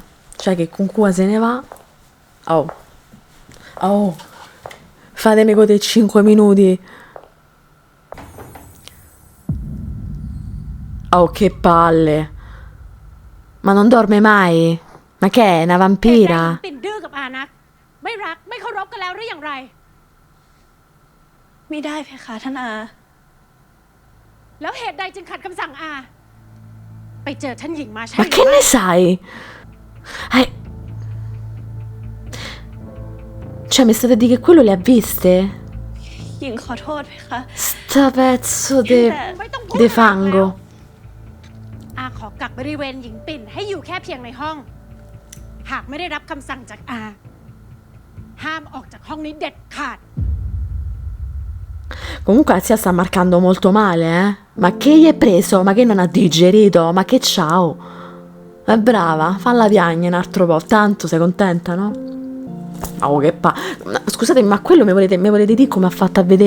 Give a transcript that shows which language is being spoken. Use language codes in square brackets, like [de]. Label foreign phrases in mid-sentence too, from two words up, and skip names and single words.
[it] Cioè che con Kua se ne va. Oh, fatemi godere 5 minuti. Oh, che palle. Ma non dorme mai? Ma che è, una [th] เหตุใดหญิ [it] vampira? [th] งปิ่นดื้อกับอานัก ไม่รักไม่เคารพกันแล้วหรืออย่างไร ไม่ได้เพคะท่านอา แล้วเหตุใดจึงขัดคำสั่งอา ไปเจอท่านหญิงมาใช่ [it] Ma [th] หรื [it] che [th] อไม่ [it] ne sai? Cioè, mi state a dire che quello le ha viste? [th] หญิงขอโทษเพคะ [it] Sta pezzo [th] ไม่ต้องพูด [it] de [th] มากแล้ว [it] fango. [th] อาขอกักบริเวณหญิงปิ่นให้อยู่แค่เพียงในห้อง หากไม่ได้รับคำสั่งจากอา ห้ามออกจากห้องนี้เด็ดขาด [it] Comunque la zia sta marcando molto male, eh? Ma che gli è preso? Ma che non ha digerito? Ma che ciao? È brava, falla piagne un altro po'. Tanto sei contenta, no? Oh, che scusate, ma quello mi volete dire come ha fatto a vederle?